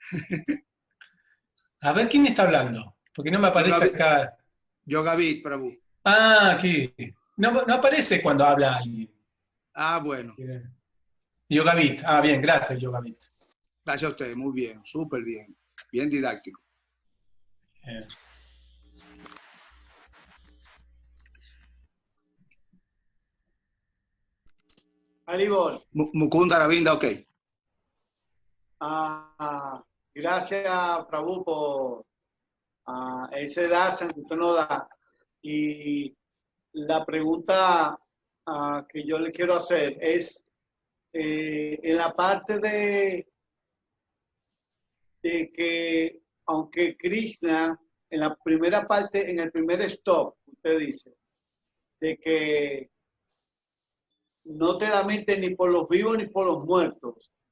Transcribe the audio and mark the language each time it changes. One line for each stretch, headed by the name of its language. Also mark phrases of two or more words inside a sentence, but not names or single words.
Spanish: A ver, ¿quién está hablando? Porque no me aparece acá. Yogavit, Prabhu. Ah, aquí. No aparece cuando habla alguien. Ah, bueno. Yogavit. Ah, bien, gracias, Yogavit. Gracias a usted, muy bien, súper bien. Bien didáctico. Haribol. Mukunda Ravinda, ok. Gracias, Prabhu, por ese darshan que usted nos da. Y la pregunta que yo le quiero hacer es, en la parte de que, aunque Krishna, en la primera parte, en el primer stop, usted dice, de que no te da mente ni por los vivos ni por los muertos.